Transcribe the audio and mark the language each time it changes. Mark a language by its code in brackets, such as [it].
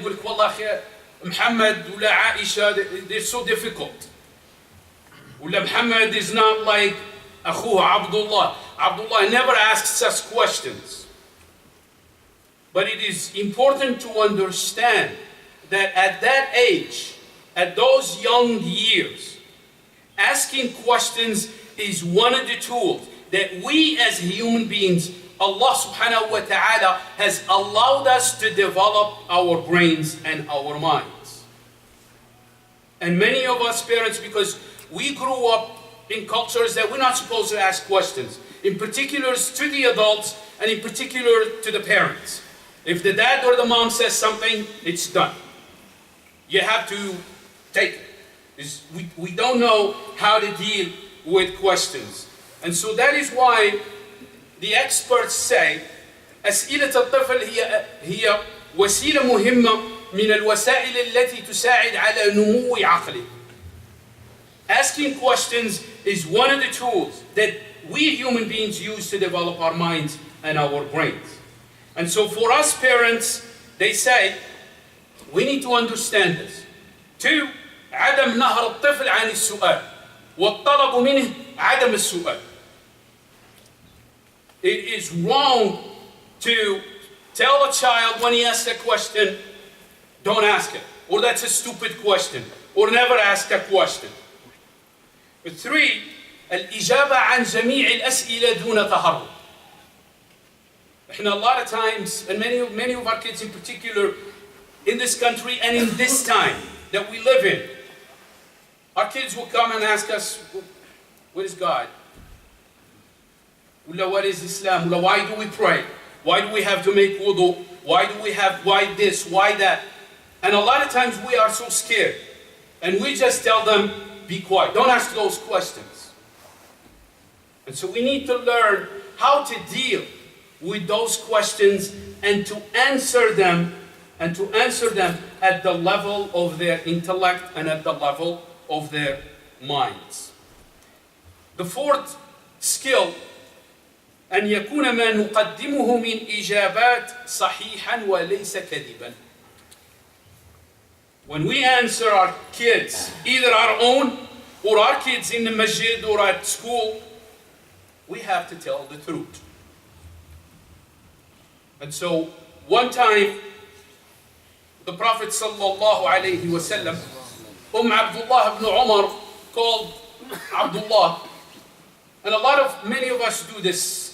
[ar] يقول لك والله أخي محمد ولا عائشة, [en] they're so difficult. [ar] ولا [en] Muhammad is not like [ar] أخوه [en] Abdullah. Abdullah never asks us questions. But it is important to understand that at that age, at those young years, asking questions is one of the tools that we as human beings, Allah subhanahu wa ta'ala has allowed us to develop our brains and our minds. And many of us parents, because we grew up in cultures that we're not supposed to ask questions, in particular to the adults and in particular to the parents. If the dad or the mom says something, it's done. You have to take it. We don't know how to deal with questions. And so that is why the experts say [ar] أسئلة الطفل هي وسيلة مهمة من الوسائل التي تساعد على نمو عقله. [en] Asking questions is one of the tools that we human beings use to develop our minds and our brains. And so for us parents, they say, we need to understand this. [ar] 2, عدم نهر الطفل عن السؤال والطلب منه عدم السؤال. [en] It is wrong to tell a child when he asks a question, don't ask it, or that's a stupid question, or never ask a question. [ar] 3, الإجابة عن جميع الأسئلة دون تهرب. [en] A lot of times, and many of our kids in particular, in this country and in this time that we live in, our kids will come and ask us, what is God? What is Islam? Why do we pray? Why do we have to make wudu? Why this? Why that? And a lot of times we are so scared. And we just tell them, be quiet. Don't ask those questions. And so we need to learn how to deal with those questions and to answer them at the level of their intellect and at the level of their minds. The fourth [ar] skill أن يكون ما نقدمه من إجابات صحيحا وليس كذبا. [en] When we answer our kids, either our own or our kids in the masjid or at school, we have to tell the truth. And so one time, the Prophet sallallahu alayhi wasallam, Abdullah ibn Umar called Abdullah, and many of us do this.